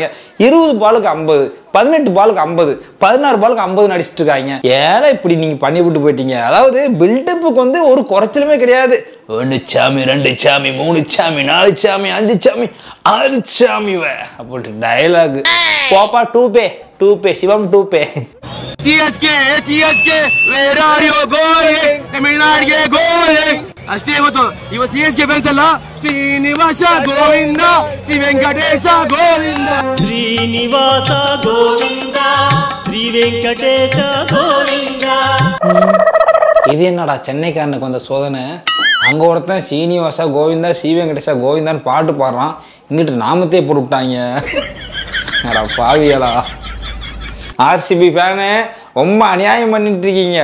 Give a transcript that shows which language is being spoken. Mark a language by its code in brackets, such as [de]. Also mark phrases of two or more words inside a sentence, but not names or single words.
[ta] 20 பாலுக்கு 50 18 பாலுக்கு 50 16 பாலுக்கு 50 அடிச்சுட்டு இருக்காங்க. ஏன்னா இப்படி நீங்க பண்ணி விட்டு போயிட்டீங்க. அதாவது பில்டப்புக்கு வந்து ஒரு குறைச்சலுமே கிடையாது. 1 சாமி 2 சாமி 3 சாமி 4 சாமி 5 சாமி 6 சாமி அப்படி டயலாக் போப்பா. டூ பே சிவம் 2 பே. [en] CSK where are you going? [kn] ತಮಿಳುನಾಡಿಗೆ going. ಅಷ್ಟೇ ಗೊತ್ತು. ಇವ CSK ಫ್ಯಾನ್ಸ್ ಅಲ್ಲ, ಶ್ರೀನಿವಾಸ ಗೋವಿಂದ ಶ್ರೀ ವೆಂಕಟೇಶ ಗೋವಿಂದ ಶ್ರೀನಿವಾಸ ಗೋವಿಂದ ಶ್ರೀ ವೆಂಕಟೇಶ ಗೋವಿಂದ. [ta] இது என்னடா சென்னைக்காரனுக்கு வந்த சோதனை? அங்க ஒருத்தன் ஸ்ரீனிவாசா கோவிந்தா ஸ்ரீ வெங்கடேஷா கோவிந்தான்னு பாட்டு பாடுறான், இங்கிட்டு நாமத்தையே போட்டு விட்டாங்க. பாவியலா ஆர்சிபி ஃபேனு ரொம்ப அநியாயம் பண்ணிட்டு இருக்கீங்க.